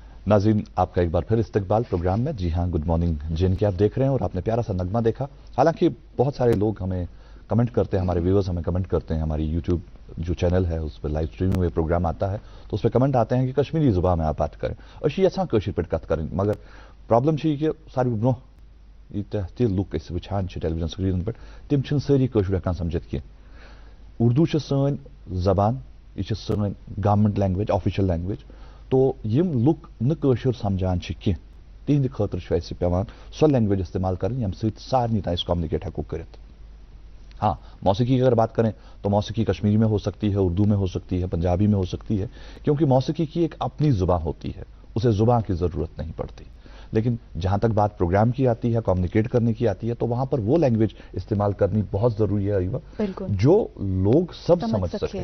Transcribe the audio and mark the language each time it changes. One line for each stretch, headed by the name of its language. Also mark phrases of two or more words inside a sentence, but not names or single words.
Hindi: नाज़रीन, आपका एक बार फिर इस्तकबाल प्रोग्राम में। जी हाँ,
English: good morning
Hindi: JNK आप देख रहे हैं और आपने प्यारा सा नगमा देखा। हालांकि बहुत सारे लोग हमें कमेंट करते हैं, हमारे व्यूअर्स हमें कमेंट करते हैं, हमारी यूट्यूब जो चैनल है उस पर
English: live streaming
Hindi: में प्रोग्राम आता है तो उस पर कमेंट आते हैं कि कश्मीरी जुबान में आप बात करें और
Kashmiri: असा कशर पे कत करें, मगर प्रॉब्लम कि सारे ब्रो ये लुक वुचान टेलीविजन स्क्रीन पे तम सारी कशर हेकान समझित की। उर्दू सन जबान, यह सन
English: government language, official language,
Kashmiri: तो यम लुक न कशर समझान कह तिहंद खतर पेवान सो लैंग्वेज इस्तेमाल करें यम सारनी तान कम्युनिकेट हेको करित।
Hindi: हाँ, मौसीकी की अगर बात करें तो मौसीकी कश्मीरी में हो सकती है, उर्दू में हो सकती है, पंजाबी में हो सकती है, क्योंकि मौसीकी की एक अपनी जुबान होती है, उसे जुबान की जरूरत नहीं पड़ती। लेकिन जहां तक बात प्रोग्राम की आती है, कम्युनिकेट करने की आती है, तो वहां पर वो लैंग्वेज इस्तेमाल करनी बहुत जरूरी है अरीबा, जो लोग सब समझ सके।